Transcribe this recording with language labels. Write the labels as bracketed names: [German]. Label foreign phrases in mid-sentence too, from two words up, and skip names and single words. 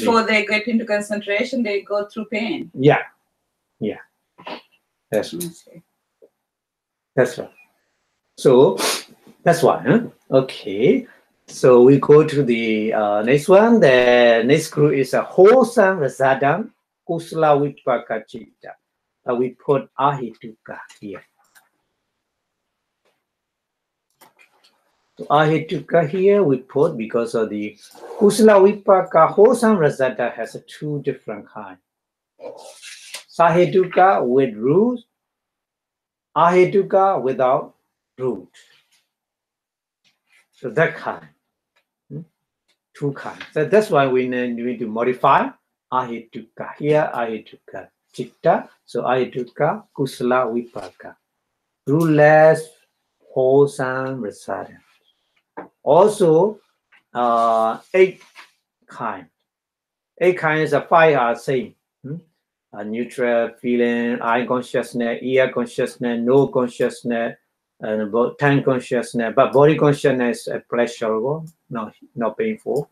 [English] Before they get into concentration, they go through pain. Yeah. Yeah. That's right. That's right. So that's why. Huh? Okay. So we go to the next one. The next group is a wholesome [Pali] rasadam kusala vipaka citta. [English] We put ahituka here. So ahituka here we put because of the [Pali] kusala vipaka [English] wholesome rasada has a two different kinds. Sahituka with root, ahituka without root. So that kind. Two kinds. So that's why we need to modify ahituka. [Pali] Here ahituka citta. [English] So [Pali] ahituka kusala vipaka. [English] Rootless, wholesome, rasada. Also, 8 kinds. 8 kinds of 5 are same. Neutral, feeling, eye consciousness, ear consciousness, nose consciousness, and tongue consciousness. But body consciousness is pleasurable, not painful.